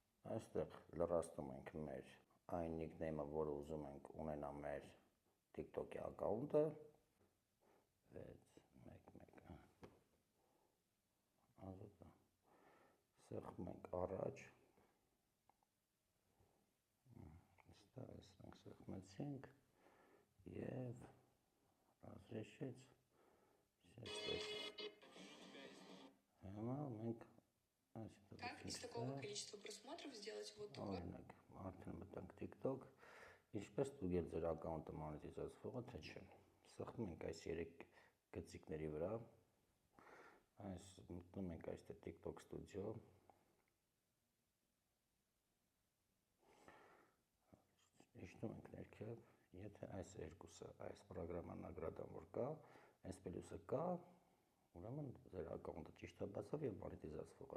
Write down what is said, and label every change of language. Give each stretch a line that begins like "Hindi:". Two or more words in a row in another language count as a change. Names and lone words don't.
Armenian: այստեղ լրացնում ենք մեր այն նիկնեյմը, որը ուզում ենք ունենա մեր TikTok-ի ակաունտը, 611 ազոտը սեղմ ենք առաջ, այստեղ ենք սեղմեցինք և разрешить հիմա մենք
Russian: Как из такого количества просмотров сделать вот такой?
Armenian: Օրինակ, արդեն մտանք TikTok, ինչպես ստուգել ձեր ակաունտը մանետիզացվողը, թե չէ։ Սեղմում ենք այս 3 գծիկների վրա, մտնում ենք այստեղ TikTok Studio, իջնում ենք ներքև, եթե այս երկուսը, այս պրոգրաման նագրադան որ կա, այս պլյուսը կա, ուրեմն ձեր ակաունտը ճիշտ է բացավ և մանետիզացվող